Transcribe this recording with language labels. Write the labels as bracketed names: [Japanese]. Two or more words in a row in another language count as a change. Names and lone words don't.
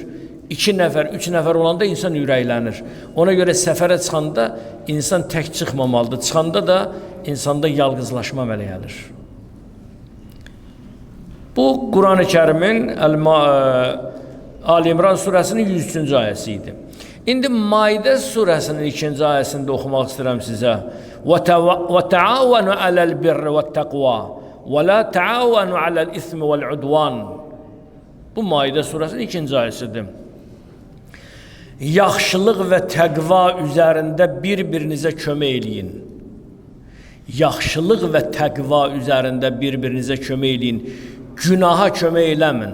[Azerbaijani] 2 nəfər, 3 nəfər olanda insan ürəklənir. Ona görə səfərə çıxanda insan tək çıxmamalıdır. Çıxanda da insanda yalqızlaşma əmələ gəlir. Bu, Quran-ı Kərimin Ali İmran surəsinin 103-cü ayəsi idi. İndi Maidə surəsinin 2-ci ayəsində oxumaq istəyirəm sizə. [Arabic] وَتَعَاوَنُوا عَلَى الْبِرِّ وَالتَّقْوَى وَلَا تَعَاوَنُوا عَلَى الْإِثْمِ وَالْعُدْوَانِ. [Azerbaijani] Bu Maidə surəsinin 2-ci ayəsidir. Yaxşılıq və təqva üzərində bir-birinizə kömək eləyin. Yaxşılıq və təqva üzərində bir-birinizə kömək eləyin. Günaha kömək eləmin.